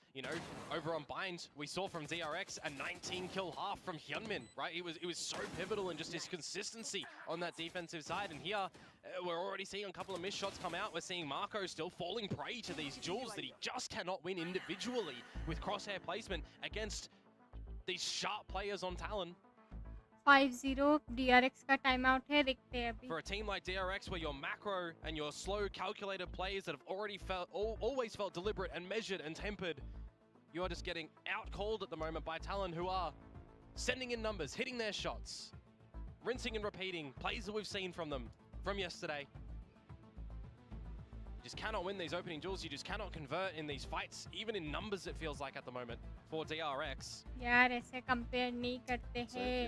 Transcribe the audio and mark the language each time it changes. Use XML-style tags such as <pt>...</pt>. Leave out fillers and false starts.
<en>You know, over on Bind, we saw from DRX a 19 kill half from Hyunmin, right? It was so pivotal in just his consistency on that defensive side. And here, we're already seeing a couple of missed shots come out. We're seeing Marco still falling prey to these duels that he just cannot win individually with crosshair placement against these sharp players on Talon.</en> <hi>5-0 DRX का time out है, देखते हैं अभी.</hi> <en>For a team like DRX, where your macro and your slow, calculated plays that have already always felt deliberate and measured and tempered, you are just getting out-called at the moment by Talon, who are sending in numbers, hitting their shots, rinsing and repeating plays that we've seen from them from yesterday. You just cannot win these opening duels. You just cannot convert in these fights, even in numbers, it feels like at the moment, for DRX.</en> <hi>यार ऐसे compare नहीं करते हैं.</hi>